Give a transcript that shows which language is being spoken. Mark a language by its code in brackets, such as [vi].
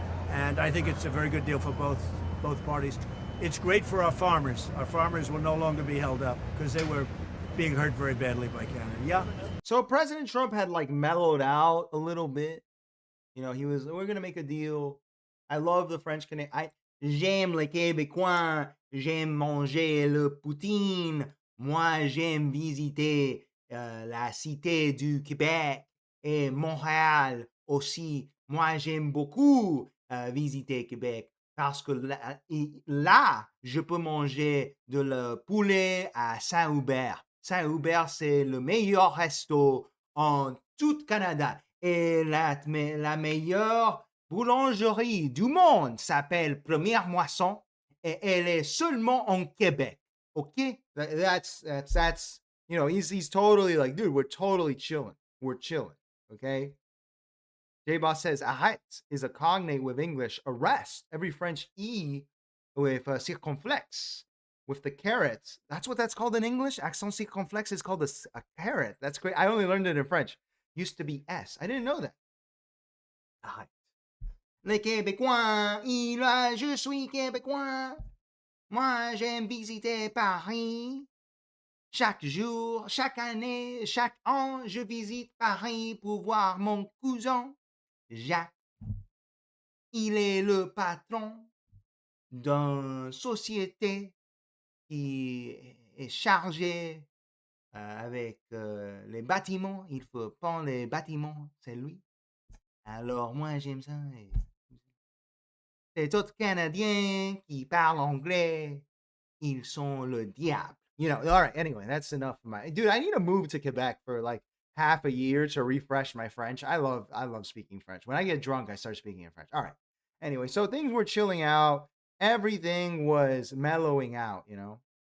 [en] And I think it's a very good deal for both parties. It's great for our farmers. Our farmers will no longer be held up because they were being hurt very badly by Canada. Yeah. So President Trump had like mellowed out a little bit. You know, he was, we're going to make a deal. I love the French Canadian. [fr] J'aime les Québécois. J'aime manger le poutine. Moi, j'aime visiter la cité du Québec et Montréal aussi. Moi, j'aime beaucoup visiter Québec parce que là, je peux manger de le poulet à Saint-Hubert. Saint-Hubert, c'est le meilleur resto en tout Canada. Et la meilleure boulangerie du monde s'appelle Première Moisson et elle est seulement en Québec. [en] Okay? That's you know, he's totally like, dude, we're totally chilling. We're chilling. Okay? J-Boss says, arrête is a cognate with English, arrest. Every French E with circonflex. With the caret. That's what that's called in English. Accent circonflex is called a caret. That's great. I only learned it in French. Used to be S. I didn't know that. Arrête. [fr] Les Québécois, je suis Québécois. Moi, j'aime visiter Paris. Chaque jour, chaque année, chaque an, je visite Paris pour voir mon cousin, Jacques. Il est le patron d'une société qui est chargée avec les bâtiments. Il faut prendre les bâtiments, c'est lui. Alors, moi, j'aime ça. C'est tout Canadien qui parle anglais. Ils sont le diable. [en] You know, all right, anyway, that's enough of my... Dude, I need to move to Quebec for like half a year to refresh my French. I love speaking French. When I get drunk, I start speaking in French. All right. Anyway, so things were chilling out. Everything was mellowing out, you know.